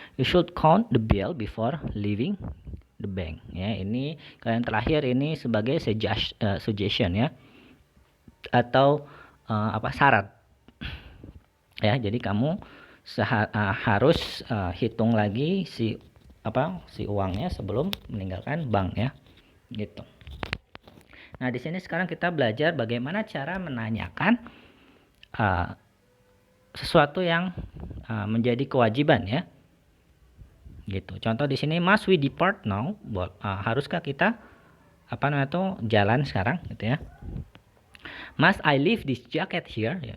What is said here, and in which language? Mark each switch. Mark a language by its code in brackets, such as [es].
[en] You should count the bill before leaving the bank, ya. [id] Ini kalian terakhir ini sebagai suggestion, ya, atau syarat, ya. Jadi kamu harus hitung lagi si uangnya sebelum meninggalkan bank, ya, gitu. Nah, di sini sekarang kita belajar bagaimana cara menanyakan sesuatu yang menjadi kewajiban, ya, gitu. Contoh di sini, [en] must we depart now? [id] Haruskah kita jalan sekarang, gitu, ya. [en] Must I leave this jacket here?